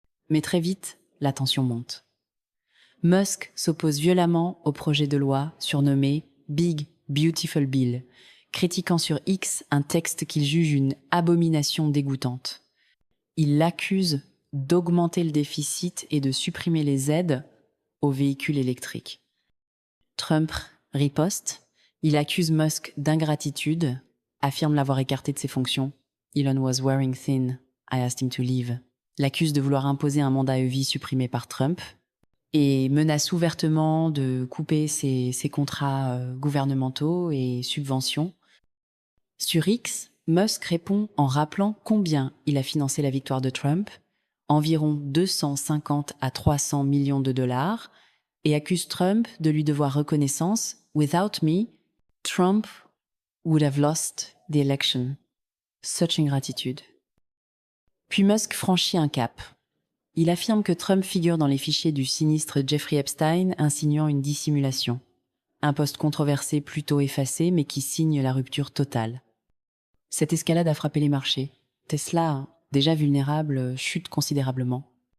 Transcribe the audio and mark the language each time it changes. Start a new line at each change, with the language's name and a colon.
French: Mais très vite, la tension monte. Musk s'oppose violemment au projet de loi surnommé Big Beautiful Bill, critiquant sur X un texte qu'il juge une abomination dégoûtante. Il l'accuse d'augmenter le déficit et de supprimer les aides aux véhicules électriques. Trump riposte, il accuse Musk d'ingratitude, affirme l'avoir écarté de ses fonctions.
English: Elon was wearing thin, I asked him to leave.
French: L'accuse de vouloir imposer un mandat à vie supprimé par Trump et menace ouvertement de couper ses contrats gouvernementaux et subventions. Sur X, Musk répond en rappelant combien il a financé la victoire de Trump, environ 250 à 300 millions de dollars, et accuse Trump de lui devoir reconnaissance.
English: Without me, Trump would have lost the election. Such ingratitude.
French: Puis Musk franchit un cap. Il affirme que Trump figure dans les fichiers du sinistre Jeffrey Epstein, insinuant une dissimulation. Un poste controversé plutôt effacé, mais qui signe la rupture totale. Cette escalade a frappé les marchés. Tesla, déjà vulnérable, chute considérablement.